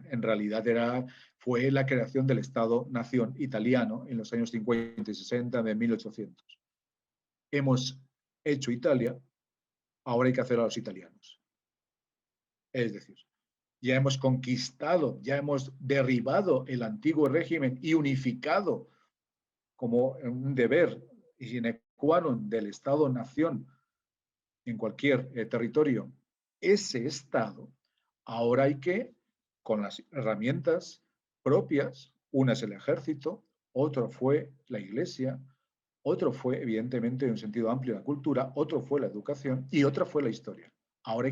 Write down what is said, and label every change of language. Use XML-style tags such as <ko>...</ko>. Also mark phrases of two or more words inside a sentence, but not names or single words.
<es>En realidad fue la creación del Estado-nación italiano en los años 50 y 60 de 1800. Hemos hecho Italia, ahora hay que hacer a los italianos. Es decir, ya hemos conquistado, ya hemos derribado el antiguo régimen y unificado como un deber</es> <la>sine qua non</la> <es>del Estado-nación en cualquier territorio ese Estado. Ahora hay que, con las herramientas propias, una es el ejército, otro fue la iglesia, otro fue, evidentemente, en un sentido amplio, la cultura, otro fue la educación y otra fue la historia.</es>